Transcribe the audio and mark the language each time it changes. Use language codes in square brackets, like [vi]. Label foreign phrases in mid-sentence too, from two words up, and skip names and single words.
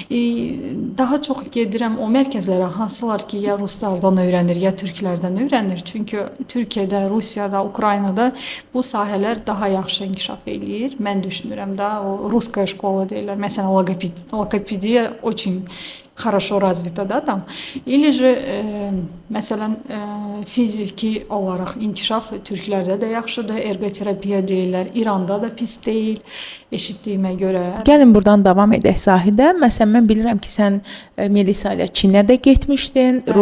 [az] Daha çox gedirəm o mərkəzlərə, hansılar ki, ya ruslardan öyrənir, ya türklərdən öyrənir. Çünki Türkiyədə, Rusiyada, Ukraynada bu sahələr daha yaxşı inkişaf eləyir. Mən düşünürəm də, o [ru] русская школа [az] deyirlər. Məsələn, logopediya [ru] очень хорошо развита, да, там. Или же, [az] məsələn, fiziki olaraq inkişaf türklərdə də yaxşıdır, ergoterapiya deyirlər, İranda da pis deyil, eşitdiyimə görə. Gəlin buradan davam edək Zahidə. Məsələn, mən bilirəm ki, sən Melisa ilə Çinə də getmişdin, bəli.